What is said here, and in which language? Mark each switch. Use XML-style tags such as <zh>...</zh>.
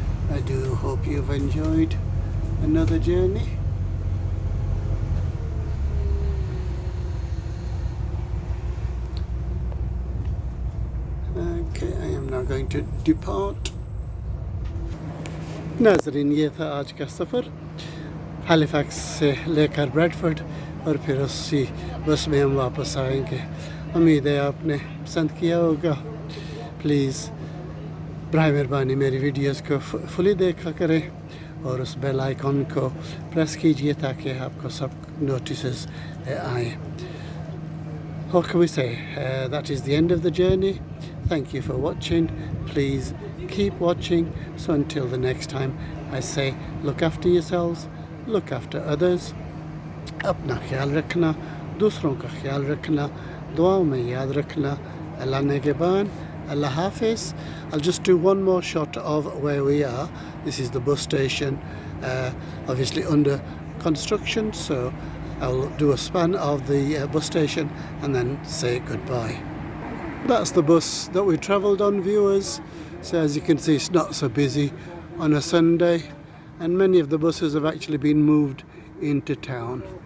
<en>I do hope you've enjoyed another journey. Okay, I am now going to depart.</en> <hi>नाज़रीन, ये था आज का सफ़र हैलिफैक्स से लेकर ब्रैडफोर्ड और फिर उसी बस में हम वापस आएंगे। उम्मीद है आपने पसंद किया होगा। प्लीज़ बराए मेहरबानी मेरी वीडियोस को फुली देखा करें और उस बेल आइकॉन को प्रेस कीजिए ताकि आपको सब नोटिसेस आएँ।</hi> <en>What can we say? That is the end of the journey. Thank you for watching. Please keep watching. So until the next time, I say look after yourselves, look after others.</en> <hi>अपना ख्याल रखना, दूसरों का ख्याल रखना, दुआओं में याद रखना। अल्लाह नेगेबान, Allah Hafiz.</hi> <en>I'll just do one more shot of where we are. This is the bus station, obviously under construction, so I'll do a span of the bus station and then say goodbye. That's the bus that we travelled on, viewers. So as you can see, it's not so busy on a Sunday, and many of the buses have actually been moved into town.</en>